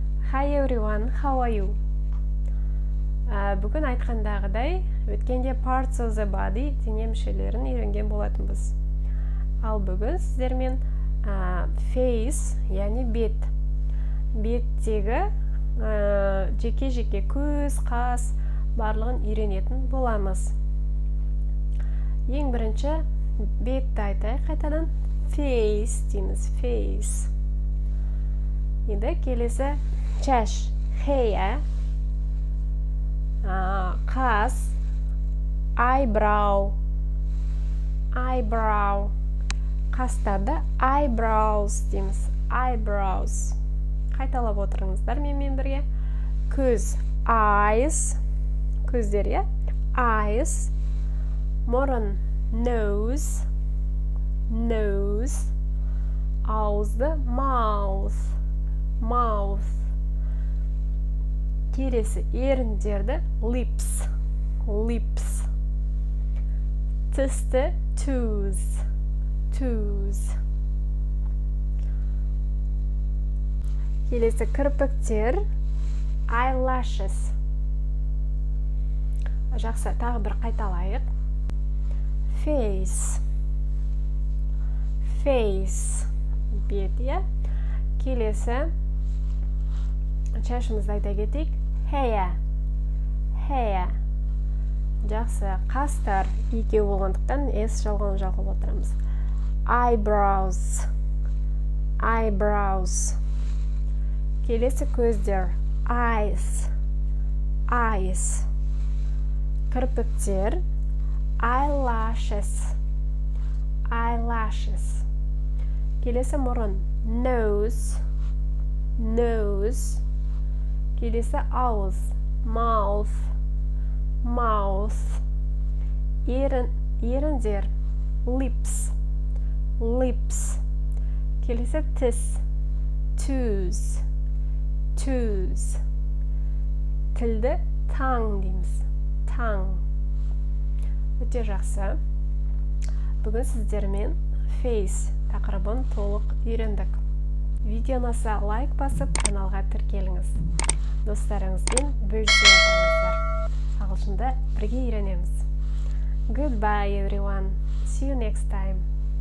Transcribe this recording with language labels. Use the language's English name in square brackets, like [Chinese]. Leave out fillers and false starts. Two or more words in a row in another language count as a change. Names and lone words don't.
[English] Hi everyone, how are you? [Kazakh] Бүгін айтқандағыдай, өткенде [English] parts of the body [Kazakh] дене мүшелерін үйренген болатынбыз. Ал бүгін сіздермен face, яғни бет. Беттегі жеке-жеке көз, қас барлығын үйренетін боламыз. Ең бірінші бетті айтайық қайтадан. Face дейміз, face. Енді келесі чаш, hair. Қас, [English] eyebrow. Eyebrow. Қастарды eyebrows дейміз, eyebrows. [Kazakh] Қайталап отырыңыздар менімен бірге. Көз, eyes. Көздер, е? [English] Eyes. Мұрын, nose. Nose. Ауызды mouth. Mouth. [Kazakh] Келесі еріндерді lips. [English] Lips. Тісті toes. Toes. [Kazakh] Келесі кірпіктер eyelashes. Жақсы, тағы бір қайталайық. [English] Face. Face. [Kazakh] Бет, е? Келесі шашымызды айта кетейік. [English] Hair. Hair. [Kazakh] Жақсы, қастар екеу болғандықтан S жалғанып жалғап отырамыз. [English] Eyebrows. Eyebrows. [Kazakh] Келесі көздер. [English] Eyes. Eyes. Кірпіктер. Eyelashes. Eyelashes. [Kazakh] Келесі мұрын. Nose. Nose. Келесі ауыз. [English] Mouth. Mouth. [Kazakh] Еріндер. Lips. [English] Lips. [Kazakh] Келесі тіс. [English] Toes. Toes. [Kazakh] Тілді tongue дейміз. Tongue. Өте жақсы. Бүгін сіздермен face тақырыбын толық үйрендік. Видео ұнаса лайк басып, каналға тіркеліңіз. Достарыңызбен бөлісе отырыңыздар. Ағылшынды бірге үйренеміз. [English] Goodbye everyone. See you next time.